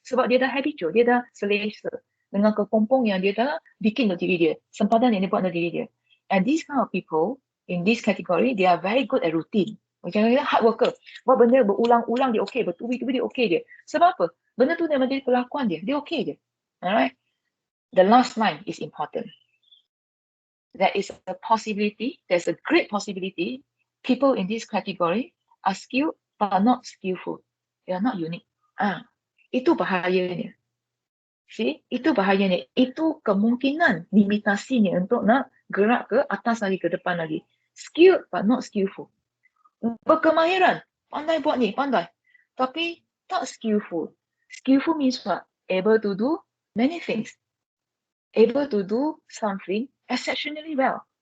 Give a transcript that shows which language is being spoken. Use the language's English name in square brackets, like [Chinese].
[Malay] Sebab dia dah habitual, dia dah selesa dengan kepompong yang dia dah bikin dalam diri dia. Sempadan yang dia buat dalam diri dia. [English] And these kind of people, in this category, they are very good at routine. [Malay] Macam dia hard worker. Buat benda berulang-ulang dia okey, bertubi-tubi dia okey je. Sebab apa? Benda tu dia menjadi kelakuan dia okey je. [English] Alright? The last line is important. There is a possibility, there's a great possibility, people in this category are skilled but not skillful. They are not unique. [Malay] Itu bahayanya. [English] See, [Malay] itu bahayanya. Itu kemungkinan limitasinya untuk nak gerak ke atas lagi, ke depan lagi. [English] Skilled but not skillful. [Malay] Berkemahiran, pandai buat ni, pandai. Tapi tak skillful. [English] Skillful means what? Able to do many things. Able to do something exceptionally well.